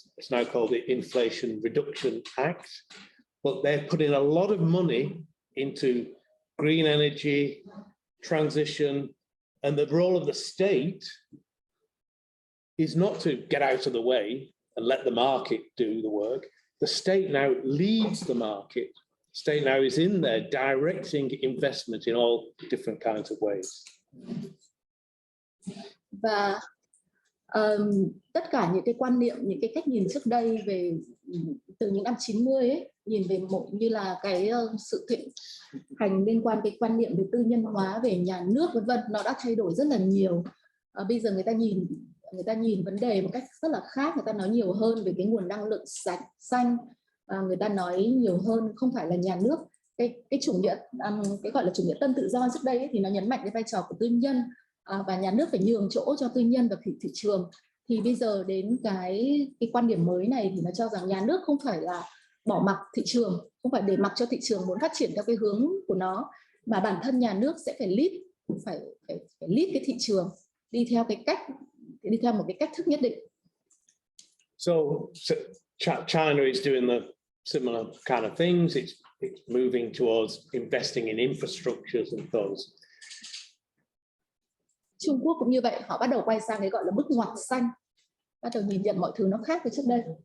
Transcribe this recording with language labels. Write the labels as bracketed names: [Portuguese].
[English] It's now called the Inflation Reduction Act. But they're putting a lot of money into green energy, transition, and the role of the state is not to get out of the way and let the market do the work. The state now leads the market. The state now is in there directing investment in all different kinds of ways. [Vietnamese] Và tất cả những cái quan niệm, những cái cách nhìn trước đây về từ những năm 90 ấy, nhìn về một như là cái sự thịnh hành liên quan cái quan niệm về tư nhân hóa, về nhà nước vân vân, nó đã thay đổi rất là nhiều. Bây giờ người ta nhìn vấn đề một cách rất là khác, người ta nói nhiều hơn về cái nguồn năng lượng sạch, xanh, người ta nói nhiều hơn không phải là nhà nước. Cái chủ nghĩa, cái gọi là chủ nghĩa tân tự do trước đây ấy, thì nó nhấn mạnh cái vai trò của tư nhân, và nhà nước phải nhường chỗ cho tư nhân và thị trường. Thì bây giờ đến cái quan điểm mới này thì nó cho rằng nhà nước không phải là bỏ mặc thị trường, không phải để mặc cho thị trường muốn phát triển theo cái hướng của nó, mà bản thân nhà nước sẽ phải [English] lead [Vietnamese] cái thị trường đi theo một cái cách thức nhất định. [English] So China is doing the similar kind of things. It's moving towards investing in infrastructures and those. [Vietnamese] Trung Quốc cũng như vậy, họ bắt đầu quay sang cái gọi là bước ngoặt xanh, bắt đầu nhìn nhận mọi thứ nó khác với trước đây.